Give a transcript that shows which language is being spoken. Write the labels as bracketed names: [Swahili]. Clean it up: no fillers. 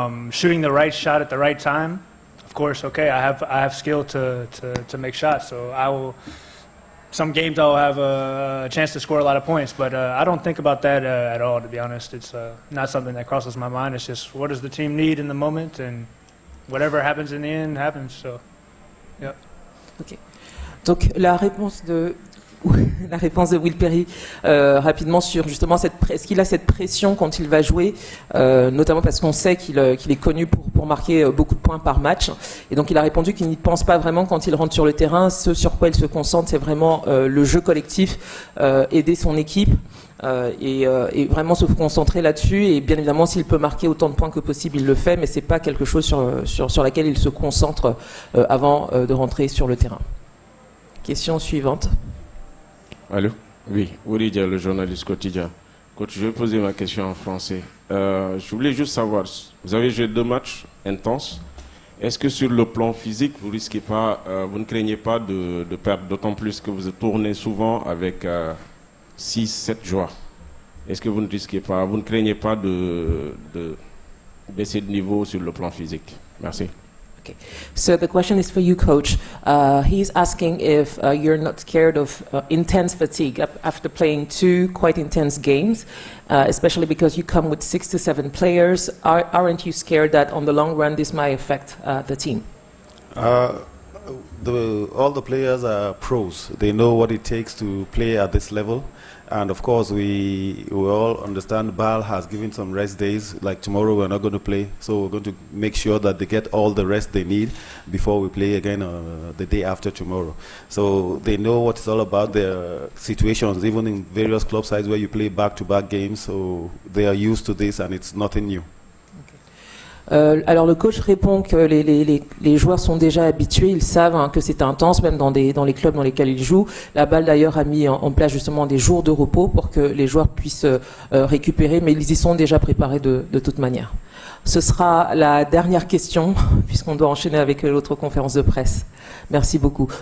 [English] Shooting the right shot at the right time, of course, okay, I have skill to make shots, so I will. Some games I'll have a chance to score a lot of points, but I don't think about that at all, to be honest. It's not something that crosses my mind. It's just what does the team need in the moment, and whatever happens in the end happens. So, yeah. Ok. [French] Donc la réponse de Will Perry rapidement sur justement est-ce qu'il a cette pression quand il va jouer, notamment parce qu'on sait qu'il est connu pour marquer beaucoup de points par match, et donc il a répondu qu'il n'y pense pas vraiment quand il rentre sur le terrain. Ce sur quoi il se concentre, c'est vraiment le jeu collectif, aider son équipe, et vraiment se concentrer là-dessus, et bien évidemment s'il peut marquer autant de points que possible il le fait, mais c'est pas quelque chose sur laquelle il se concentre avant de rentrer sur le terrain. Question suivante. Allô? Oui, Ouridja, le journaliste quotidien. Coach, je vais poser ma question en français. Je voulais juste savoir, vous avez joué 2 matchs intenses. Est-ce que sur le plan physique, vous risquez pas, vous ne craignez pas de perdre, d'autant plus que vous tournez souvent avec 6-7 joueurs? Est-ce que vous ne risquez pas, vous ne craignez pas de baisser de niveau sur le plan physique? Merci. [English] Okay. So the question is for you, Coach. He's asking if you're not scared of intense fatigue after playing 2 quite intense games, especially because you come with 6 to 7 players. Aren't you scared that on the long run this might affect the team? All the players are pros. They know what it takes to play at this level. And of course, we all understand BAL has given some rest days. Like tomorrow, we're not going to play. So we're going to make sure that they get all the rest they need before we play again the day after tomorrow. So they know what it's all about, their situations, even in various club sides where you play back-to-back games. So they are used to this and it's nothing new. [French] Alors le coach répond que les joueurs sont déjà habitués, ils savent que c'est intense, même dans les clubs dans lesquels ils jouent. La BAL d'ailleurs a mis en place justement des jours de repos pour que les joueurs puissent récupérer, mais ils y sont déjà préparés de toute manière. Ce sera la dernière question, puisqu'on doit enchaîner avec l'autre conférence de presse. Merci beaucoup.